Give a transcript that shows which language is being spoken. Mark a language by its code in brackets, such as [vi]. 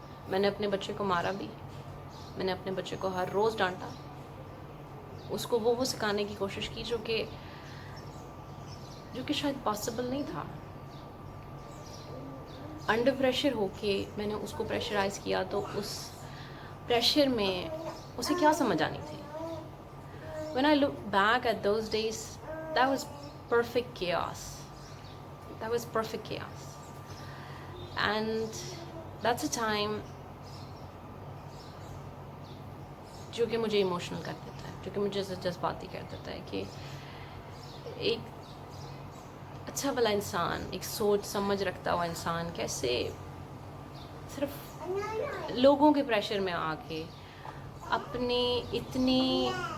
[hi] मैंने अपने बच्चे को मारा भी, मैंने अपने बच्चे को हर रोज़ डांटा, उसको वो सिखाने की कोशिश की जो कि शायद पॉसिबल नहीं था। अंडर प्रेशर होके मैंने उसको प्रेशराइज़ किया, तो उस प्रेशर में उसे क्या समझ आनी थी? [en] When I look back at those days, that was perfect chaos. That was perfect chaos. And that's a time [hi] जो कि मुझे इमोशनल कर देता है, जो कि मुझे जज्बाती कर देता है कि एक अच्छा भला इंसान, एक सोच समझ रखता हुआ इंसान कैसे सिर्फ लोगों के प्रेशर में आके अपनी इतनी